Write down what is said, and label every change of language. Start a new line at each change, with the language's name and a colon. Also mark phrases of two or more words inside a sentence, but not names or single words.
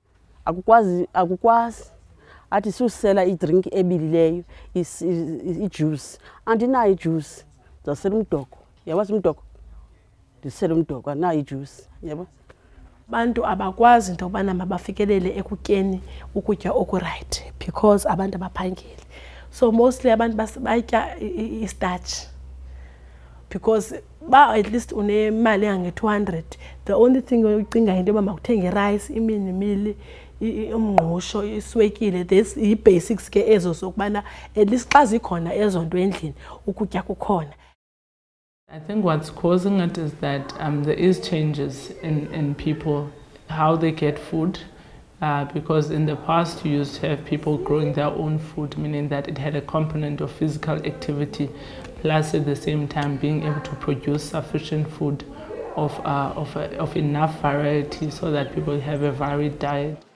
Xhosa: Akukwazi athi susela idrink ebilileyo ijuice andinayo ijuice ndasela umdoko yabazi umdoko ndisela umdoko andinayo ijuice yabo. Abantu abakwazi into obana mabafikelele ekutyeni ukutya okuright because abantu abaphangeli,
English: so mostly
Xhosa: abantu batya istarch because ba
English: at least
Xhosa: unemali yange-200,
English: the only thing
Xhosa: ucinga into yoba makuthenge rice iminimili umngqusho iswekile. This i-basics ke ezo sokubana
English: at least
Xhosa: xa zikhona ezo nto endlini ukutya kukhona.
English: I think what's causing it is that there is changes in people, how they get food, because in the past you used to have people growing their own food, meaning that it had a component of physical activity, plus at the same time being able to produce sufficient food of enough variety so that people have a varied diet.